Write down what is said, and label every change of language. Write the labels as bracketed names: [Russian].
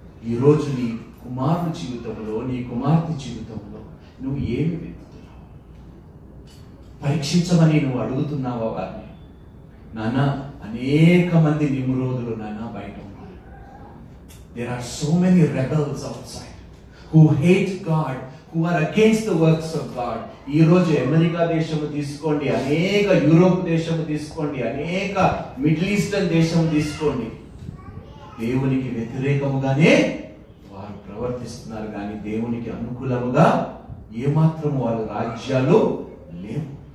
[Telugu] ఈరోజు నీ కుమారుని జీవితంలో, నీ కుమార్తె జీవితంలో నువ్వు ఏమి వెతుకుతున్నావు? పరీక్షించమని నువ్వు అడుగుతున్నావా వారిని? నాన్న, అనేక మంది నిమ్రోదులు నాన్న బయట ఉన్నారు. [English] There are so many rebels outside who hate God, who are against the works of God. [Telugu] ఈ రోజు అమెరికా దేశము తీసుకోండి, అనేక యూరోప్ దేశము తీసుకోండి, అనేక మిడిల్ ఈస్టర్న్ దేశం తీసుకోండి, దేవునికి వ్యతిరేకముగానే వారు ప్రవర్తిస్తున్నారు. కానీ దేవునికి అనుకూలముగా ఏమాత్రం వాళ్ళ రాజ్యాలు లేవు.